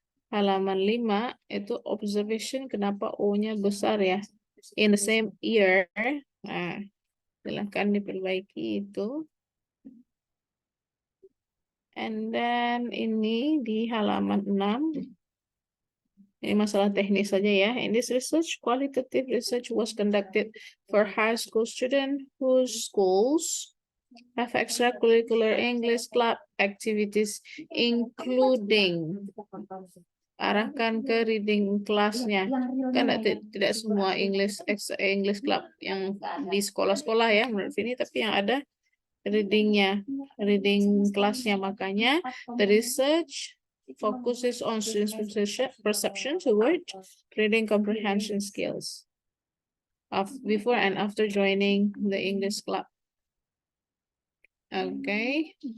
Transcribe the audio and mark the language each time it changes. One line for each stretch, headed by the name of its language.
Indonesian: Halaman 5, itu observation kenapa O-nya besar ya.
English: In the same year,
Indonesian: nah, silahkan diperbaiki itu.
English: And then
Indonesian: ini di halaman 6. Ini masalah teknis saja ya.
English: In this research, qualitative research was conducted for high school students whose schools have extracurricular English club activities, including
Indonesian: arahkan ke reading kelasnya. Kan tidak semua English club yang di sekolah-sekolah ya menurut ini, tapi yang ada reading kelasnya. Makanya
English: the research focuses on students' perception toward reading comprehension skills before and after joining the English club. Okay.